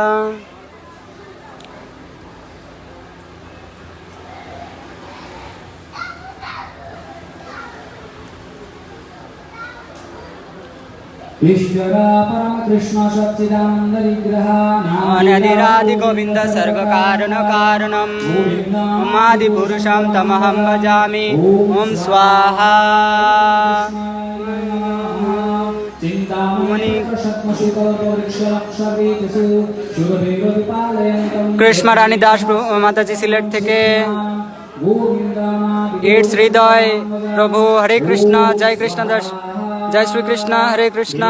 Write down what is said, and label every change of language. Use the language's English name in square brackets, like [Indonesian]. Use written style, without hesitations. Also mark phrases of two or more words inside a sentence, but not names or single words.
[Sanskrit] ईश्वरा परम कृष्ण सच्चिदानंद विग्रह अनादिरादि गोविंद सर्व कारण कारणम आदि पुरुषम तमहं भजामि। ओम स्वाहा। [Bangla] কৃষ্ণা রানী দাস মাতাজি সিলেট থেকে। ইটস হৃদয় প্রভু হরে কৃষ্ণ, জয় কৃষ্ণ দাস, জয় শ্রীকৃষ্ণ, হরে কৃষ্ণ।